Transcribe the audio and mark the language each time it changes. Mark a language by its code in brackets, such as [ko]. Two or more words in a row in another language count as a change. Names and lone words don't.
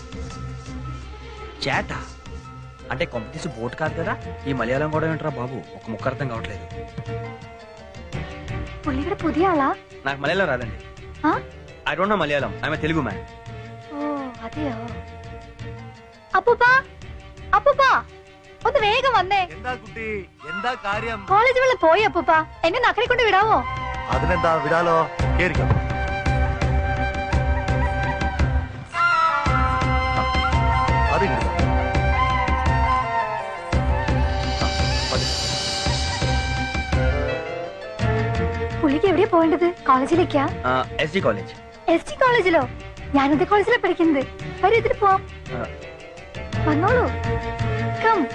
[te] చేట అంటే కొంపతీసి బోట్ కాదు కదా. ఈ మలయాళం కూడా ఏంట్రా బాబు, ఒక ముక్క అర్థం కావట్లేదు. [ml] പുള്ളി ഇവിടെ പുതിയ ആളാ? [te] నాకు మలయాళం రాదండి. [en] I don't know Malayalam. I am a Telugu man. [ml] ഓ അതെയോ. അപ്പൂപ്പാ, അപ്പൂപ്പാ, ഒന്ന് വേഗം വന്നേ. എന്താ കുട്ടി, എന്താ കാര്യം? കോളേജ് വെള്ളം പോയി അപ്പൂപ്പാ, എന്നെ നക്കരെ കൊണ്ട് വിടാവോ? അതിനെന്താ, വിടാലോ. കേറിക്കോ. അതിങ്ങോട്ട് പുള്ളിക്ക് എവിടെയാ പോകേണ്ടത്? കോളേജിലേക്കാ? [te] ఎస్డి కాలేజ్. [ml] ST കോളേജിലോ? ഞാനത് കോളേജിലാ പഠിക്കുന്നത്. വരൂ, ഇതിൽ പോവാം. വന്നോളൂ. കം.